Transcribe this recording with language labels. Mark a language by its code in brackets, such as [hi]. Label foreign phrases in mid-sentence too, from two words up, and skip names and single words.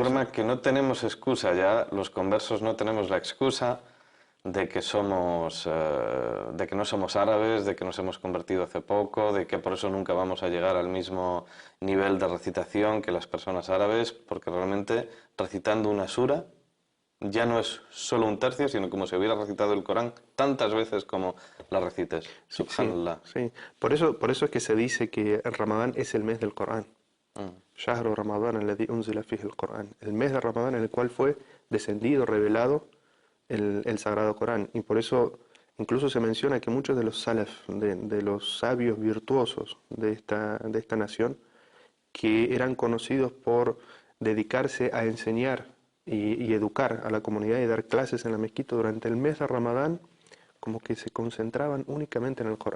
[es] forma que no tenemos excusa ya, los conversos no tenemos la excusa de que no somos árabes, de que nos hemos convertido hace poco, de que por eso nunca vamos a llegar al mismo nivel de recitación que las personas árabes, porque realmente recitando una sura ya no es solo un tercio, sino como si hubiera recitado el Corán tantas veces como la recites. Subhanallah. Sí. Por eso es que se dice que el Ramadán es el mes del Corán. [ar] شهر رمضان الذي أنزل فيه القرآن. [es] El mes de Ramadán en el cual fue descendido, revelado el Sagrado Corán. Y por eso incluso se menciona que muchos de los salaf, de los sabios virtuosos de esta nación, que eran conocidos por dedicarse a enseñar y educar a la comunidad y dar clases en la mezquita durante el mes de Ramadán, como que se concentraban únicamente en el Corán.